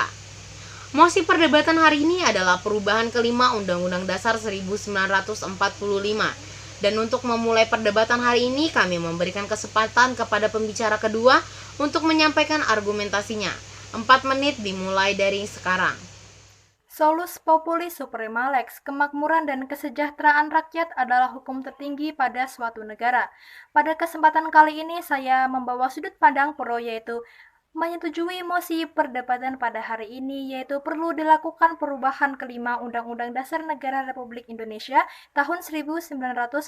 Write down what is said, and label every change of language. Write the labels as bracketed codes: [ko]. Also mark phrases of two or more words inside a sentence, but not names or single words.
[id] Mosi perdebatan hari ini adalah perubahan kelima Undang-Undang Dasar 1945. Dan untuk memulai perdebatan hari ini, kami memberikan kesempatan kepada pembicara kedua untuk menyampaikan argumentasinya. 4 menit dimulai dari sekarang. [la] Solus populi suprema lex, [id] kemakmuran dan kesejahteraan rakyat adalah hukum tertinggi pada suatu negara. Pada kesempatan kali ini, saya membawa sudut pandang pro, yaitu menyetujui mosi perdebatan pada hari ini, yaitu perlu dilakukan perubahan kelima Undang-Undang Dasar Negara Republik Indonesia tahun 1945.